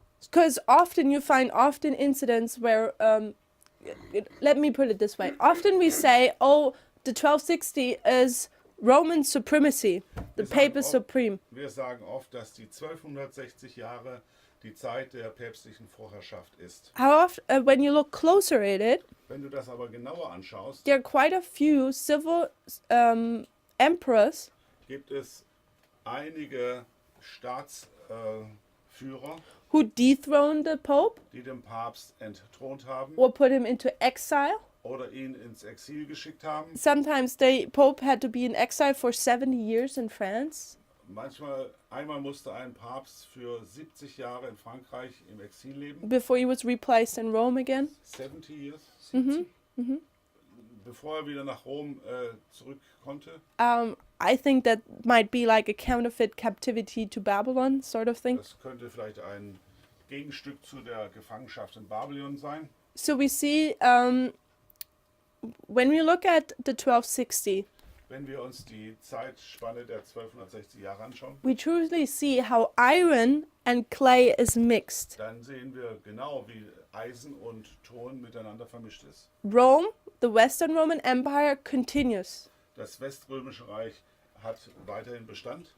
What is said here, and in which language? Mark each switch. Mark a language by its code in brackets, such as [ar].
[en] Because often you find incidents where, let me put it this way, often we say, oh, the 1260 is Roman supremacy, the Pape is supreme. [de] Wir sagen oft, dass die 1260 Jahre die Zeit der päpstlichen Vorherrschaft ist. [en] How often, when you look closer at it, [de] Wenn du das aber genauer anschaust, [en] there are quite a few civil emperors [de] gibt es einige Staatsführer, [en] who dethroned the Pope [de] die den Papst entthront haben [en] or put him into exile. [de] oder ihn ins Exil geschickt haben. [en] Sometimes the Pope had to be in exile for 70 years in France. [de] Einmal musste ein Papst für 70 Jahre in Frankreich im Exil leben. [en] Before he was replaced in Rome again. 70 years. Mhm. [de] Bevor er wieder nach Rom zurück konnte. [en] I think that might be like a counterfeit captivity to Babylon sort of thing. [de] Das könnte vielleicht ein Gegenstück zu der Gefangenschaft in Babylon sein. [en] So we see when we look at the 1260, [de] Wenn wir uns die Zeitspanne der 1260 Jahre anschauen, [en] we truly see how iron and clay is mixed. [de] dann sehen wir genau, wie Eisen und Ton miteinander vermischt ist. [en] Rome, the Western Roman Empire, continues. [de] Das Weströmische Reich hat weiterhin Bestand.